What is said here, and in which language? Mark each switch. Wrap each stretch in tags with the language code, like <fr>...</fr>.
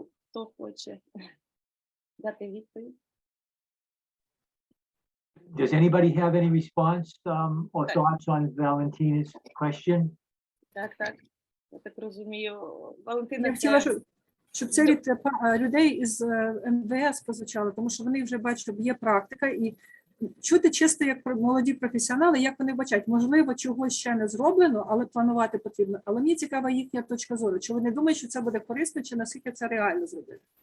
<uk>Хто хоче дати відповідь?</uk> <en>Does anybody have any response or thoughts on Valentina's question?</en> <uk>Так. Я так розумію. Валентина, Я хотіла, щоб це від людей із МВС прозвучало, тому що вони вже бачать, що є практика, і чути чисто, як молоді професіонали, як вони бачать, можливо, чогось ще не зроблено, але планувати потрібно. Але мені цікава їхня точка зору. Чи вони думають, що це буде корисно, чи наскільки це реально зробити?</uk>